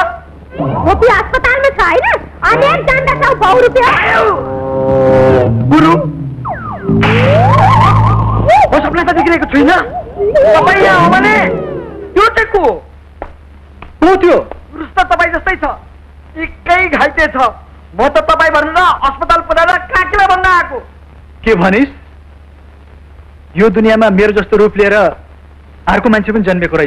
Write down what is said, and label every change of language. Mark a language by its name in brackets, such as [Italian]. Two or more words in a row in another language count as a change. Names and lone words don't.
[Hindi] गोपी अस्पताल में था ना, अनेक जान था 100 रुपया। [Nepali] गुरु वो सपना त देखिरहेको छुइनँ। तपाईँ यहाँ हो भने त्यो चाहिँ को हो? त्यो पुरुष त तपाईँ जस्तै छ, एकै घाइते छ। म त तपाईँ भनेर अस्पताल पुर्याएर काकीलाई भन्न आएको। के भनिस्? यो दुनियाँमा मेरो जस्तो रूप लिएर अर्को मान्छे पनि जन्मेको रहेछ?